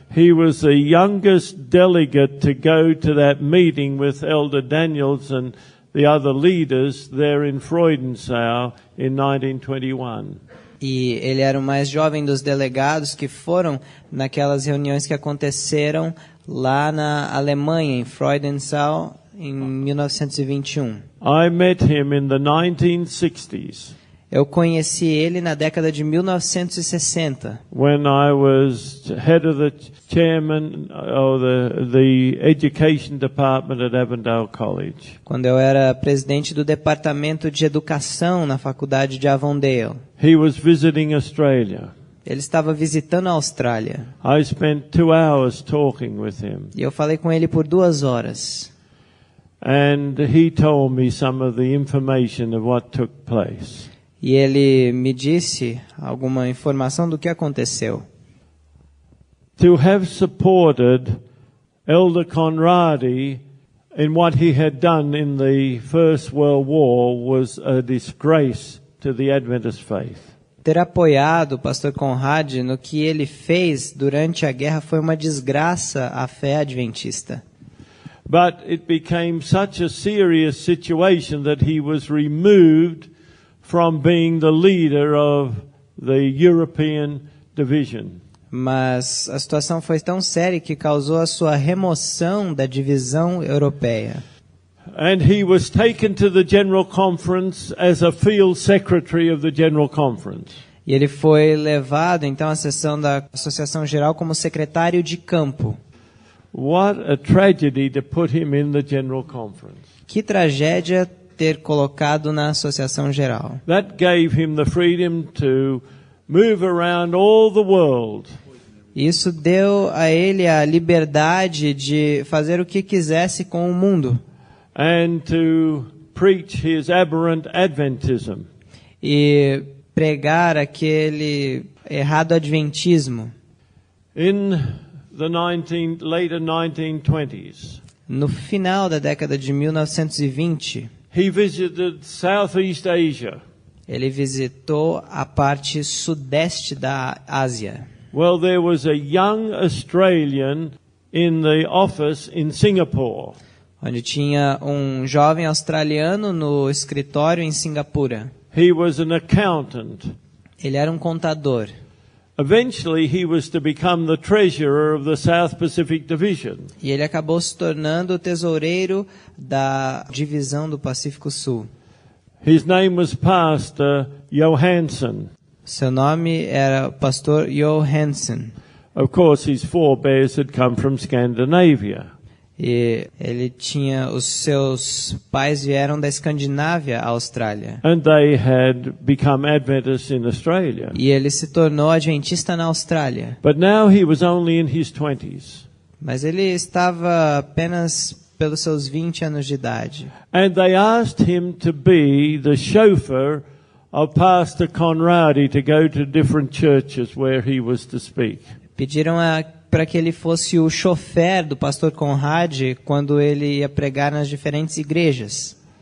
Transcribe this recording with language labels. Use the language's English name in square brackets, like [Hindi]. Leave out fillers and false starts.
[English] He was the youngest delegate to go to that meeting with Elder Daniels and the other leaders there in Freudenthal in 1921. [Portuguese] E ele era o mais jovem dos delegados que foram naquelas reuniões que aconteceram lá na Alemanha, em Freudenthal, em 1921. [English] I met him in the 1960s. [Portuguese] Eu conheci ele na década de 1960. [English] When I was head of the chairman of the education department at Avondale College. [Portuguese] Quando eu era presidente do departamento de educação na faculdade de Avondale. [English] He was visiting Australia. [Portuguese] Ele estava visitando a Austrália. [English] I spent 2 hours talking with him. [Portuguese] E eu falei com ele por 2 horas. [English] And he told me some of the information of what took place. [Portuguese] E ele me disse alguma informação do que aconteceu. [English] To have supported Elder Conrad in what he had done in the First World War was a disgrace to the Adventist faith. [Portuguese] Ter apoiado o pastor Conrad no que ele fez durante a guerra foi uma desgraça à fé adventista. [English] But it became such a serious situation that he was removed from being the leader of the European division. [Portuguese] Mas a situação foi tão séria que causou a sua remoção da divisão europeia. [English] And he was taken to the General Conference as a field secretary of the General Conference. [Portuguese] E ele foi levado então à sessão da Associação Geral como secretário de campo. [English] What a tragedy to put him in the General Conference. [Portuguese] Que tragédia ter colocado na Associação Geral. [English] That gave him the freedom to move around all the world. [Portuguese] Isso deu a ele a liberdade de fazer o que quisesse com o mundo. [English] And to preach his aberrant Adventism. [Portuguese] E pregar aquele errado adventismo. [English] In the later 1920s. [Portuguese] No final da década de 1920, [English] he visited Southeast Asia. [Portuguese] Ele visitou a parte sudeste da Ásia. [English] Well, there was a young Australian in the office in Singapore. [Portuguese] Onde tinha um jovem australiano no escritório em Singapura. [English] He was an accountant. [Portuguese] Ele era um contador. [English] Eventually, he was to become the treasurer of the South Pacific Division. [Portuguese] E ele acabou se tornando o tesoureiro da divisão do Pacífico Sul. [English] His name was Pastor Johansson. [Portuguese] Seu nome era Pastor Johansson. [English] Of course, his forebears had come from Scandinavia. [Portuguese] E ele tinha, os seus pais vieram da Escandinávia à Austrália. [English] And they had become Adventists in Australia. [Portuguese] E ele se tornou adventista na Austrália. [English] But now he was only in his 20s. [Portuguese] Mas ele estava apenas pelos seus 20 anos de idade. [English] And they asked him to be the chauffeur of Pastor Conrad to go to different churches where he was to speak. [Portuguese] Pediram para que ele fosse o chofer do pastor Conrad quando ele ia pregar nas diferentes igrejas.